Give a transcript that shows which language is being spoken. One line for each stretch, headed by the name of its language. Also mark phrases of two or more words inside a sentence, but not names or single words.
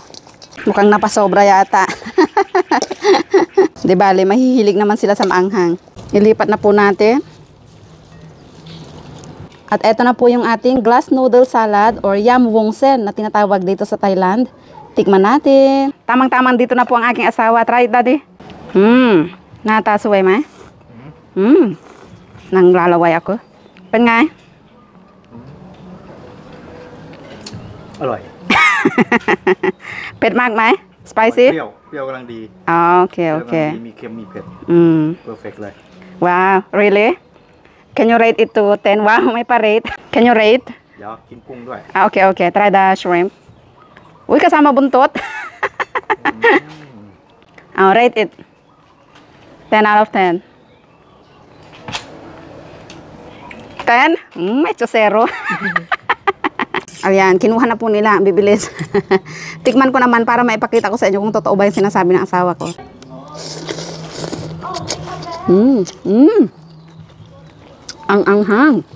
Filipino: Mukhang napasobra yata. Diba, mahihilig naman sila sa maanghang. Ilipat na po natin. At eto na po yung ating
English: glass noodle salad
Filipino: or Yam Woong Sen na tinatawag dito sa Thailand. Tikman natin. Tamang-tamang dito na po ang aking asawa.
English: Try it, Daddy.
Thai: หน้าตาสวยไหมนั่ง
Filipino: lalaway ako
Thai: เป็นไง อร่อย เผ็ดมากไหม spicy เปรี้ยวกำลังดี อ๋อโอเคโอเค มีเค็มมีเผ็ด perfect เลย
English: ว้าว really can you rate it to 10 ว้าวไม่ pa rate can you rate
Thai: เดี๋ยวกินกุ้งด้วย โอเคโอเค
English: try the shrimp อุ้ย
Filipino: kasama buntot
English: เอา rate it 10 out of 10 10?
Filipino: Medyo zero. Ayan, kinuha na po nila. Bibilis. Tikman ko naman para maipakita ko sa inyo kung totoo ba yung sinasabi ng asawa ko. Ang anghang.